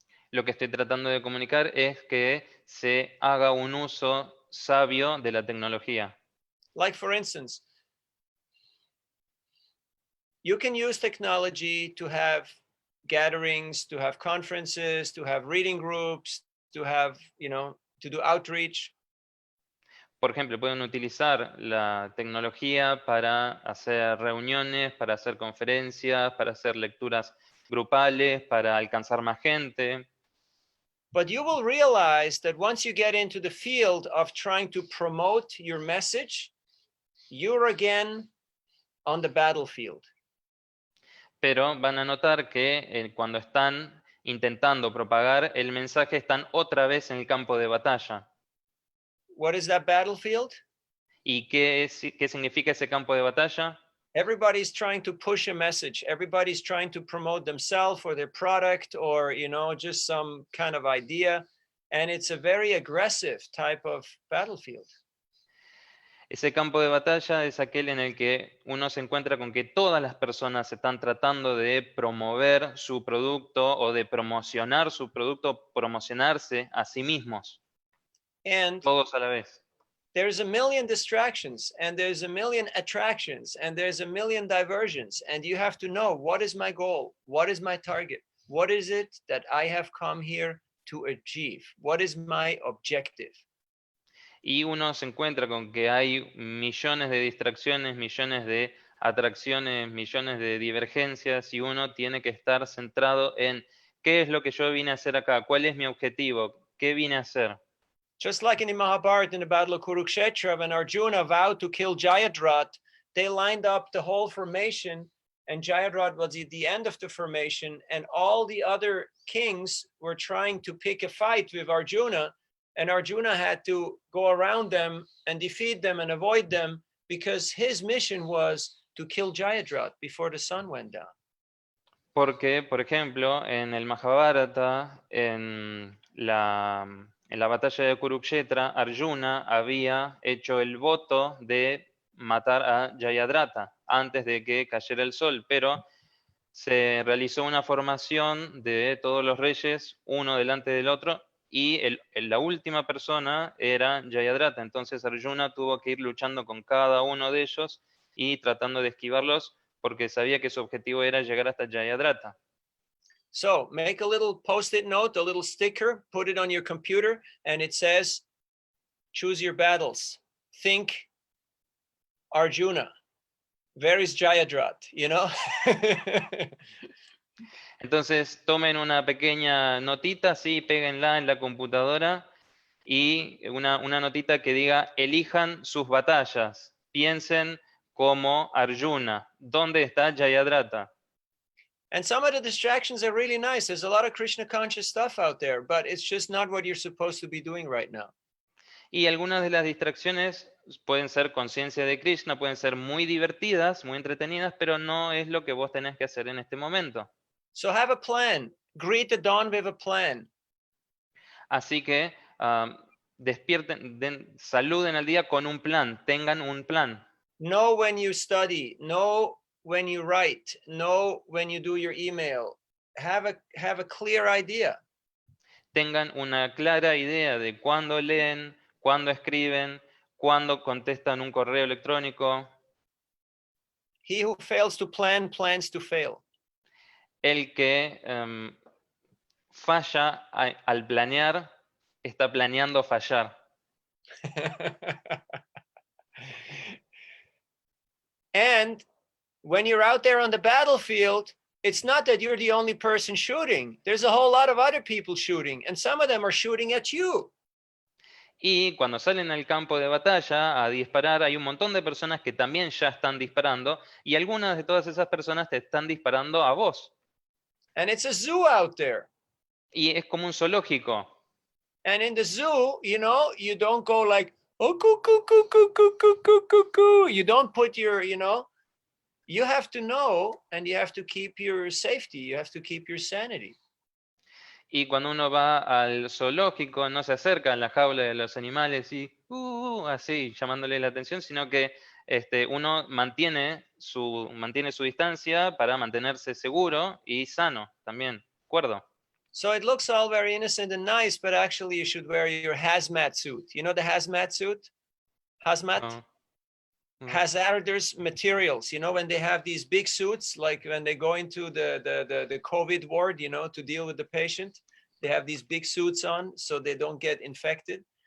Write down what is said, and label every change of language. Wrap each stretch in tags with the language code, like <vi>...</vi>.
<es>Lo que estoy tratando de comunicar es que se haga un uso sabio de la tecnología.</es> <en>Like for instance, you can use technology to have gatherings, to have conferences, to have reading groups, to have, to do outreach.</en> <es>Por ejemplo, pueden utilizar la tecnología para hacer reuniones, para hacer conferencias, para hacer lecturas grupales, para alcanzar más gente.</es> <en>But you will realize that once you get into the field of trying to promote your message, you're again on the battlefield.</en> <es>Pero van a notar que cuando están intentando propagar el mensaje, están otra vez en el campo de batalla.</es> <en>What is that battlefield?</en> <es>¿Y qué significa ese campo de batalla?</es> <en>Everybody's trying to push a message. Everybody's trying to promote themselves or their product or, just some kind of idea. And it's a very aggressive type of battlefield.</en> <es>Ese campo de batalla es aquel en el que uno se encuentra con que todas las personas están tratando de promover su producto o de promocionar su producto, promocionarse a sí mismos,</es> <en>And</en> <es>todos a la vez.</es> <en>there's a million distractions and there's a million attractions and there's a million diversions. And you have to know, what is my goal? What is my target? What is it that I have come here to achieve? What is my objective?</en> <es>Y uno se encuentra con que hay millones de distracciones, millones de atracciones, millones de divergencias, y uno tiene que estar centrado en qué es lo que yo vine a hacer acá, cuál es mi objetivo, qué vine a hacer.</es> <en>Just like in the Mahabharata, in the Battle of Kurukshetra, when Arjuna vowed to kill Jayadratha, they lined up the whole formation, and Jayadratha was at the end of the formation, and all the other kings were trying to pick a fight with Arjuna, and Arjuna had to go around them and defeat them and avoid them, because his mission was to kill Jayadratha before the sun went down.</en> <es>Porque, por ejemplo, en el Mahabharata, en la batalla de Kurukshetra, Arjuna había hecho el voto de matar a Jayadratha antes de que cayera el sol, pero se realizó una formación de todos los reyes, uno delante del otro, y la última persona era Jayadratha. Entonces Arjuna tuvo que ir luchando con cada uno de ellos y tratando de esquivarlos, porque sabía que su objetivo era llegar hasta Jayadratha.</es> <en>So make a little post-it note, a little sticker, put it on your computer, and it says, choose your battles. Think Arjuna. Where is Jayadratha?</en> <es>Entonces tomen una pequeña notita, sí, péguenla en la computadora, y una notita que diga: elijan sus batallas, piensen como Arjuna. ¿Dónde está Jayadratha?</es> <en>And some of the distractions are really nice. There's a lot of Krishna conscious stuff out there, but it's just not what you're supposed to be doing right now.</en> <es>Y algunas de las distracciones pueden ser conciencia de Krishna, pueden ser muy divertidas, muy entretenidas, pero no es lo que vos tenés que hacer en este momento.</es> <en>So have a plan. Greet the dawn with a plan.</en> <es>Así que despierten, saluden al día con un plan, tengan un plan.</es> <en>Know when you study, know when you write, know when you do your email. Have a clear idea.</en> <es>Tengan una clara idea de cuándo leen, cuándo escriben, cuándo contestan un correo electrónico.</es> <en>He who fails to plan plans to fail.</en> <es>El que falla al planear, está planeando fallar.</es> <en>And when you're out there on the battlefield, it's not that you're the only person shooting. There's a whole lot of other people shooting, and some of them are shooting at you.</en> <es>Y cuando salen al campo de batalla a disparar, hay un montón de personas que también ya están disparando, y algunas de todas esas personas te están disparando a vos.</es> <en>And it's a zoo out there.</en> <es>Y es como un zoológico.</es> <en>And in the zoo, you don't go like, oh, coo, coo, coo, coo, coo, coo, coo, coo, coo. You don't put your, you have to know, and you have to keep your safety. You have to keep your sanity.</en> <es>Y cuando uno va al zoológico, no se acerca a la jaula de los animales y así llamándole la atención, sino que uno mantiene su distancia para mantenerse seguro y sano también, ¿acuerdo?</es> <en>So it looks all very innocent and nice, but actually you should wear your hazmat suit. You know the hazmat suit? Hazmat? Hazardous materials. When they have these big suits, like when they go into the COVID ward, to deal with the patient, they have these big suits on so they don't get infected.</en>